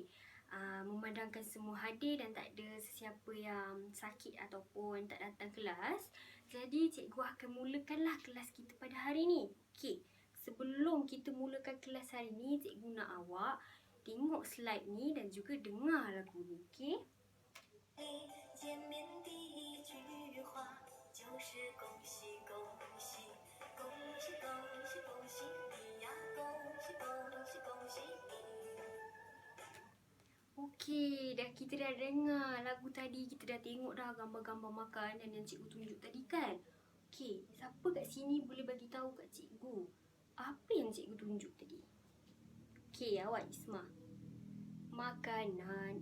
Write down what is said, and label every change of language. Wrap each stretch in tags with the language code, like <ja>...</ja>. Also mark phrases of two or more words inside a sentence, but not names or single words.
<ms>Memandangkan semua hadir dan tak ada sesiapa yang sakit ataupun tak datang kelas, jadi cikgu akan mulakanlah kelas kita pada hari ni. Okey, sebelum kita mulakan kelas hari ni, cikgu nak awak tengok slide ni dan juga dengar lagu ni. Okey?</ms> <zh>见面第一句话就是恭喜恭喜恭喜恭喜恭喜你呀，恭喜恭喜恭喜你。</zh> <ms>Okey, kita dah dengar lagu tadi, kita dah tengok dah gambar-gambar makanan yang cikgu tunjuk tadi kan. Okey, siapa kat sini boleh bagi tahu kat cikgu apa yang cikgu tunjuk tadi? Okey, awak Isma. Makanan.</ms>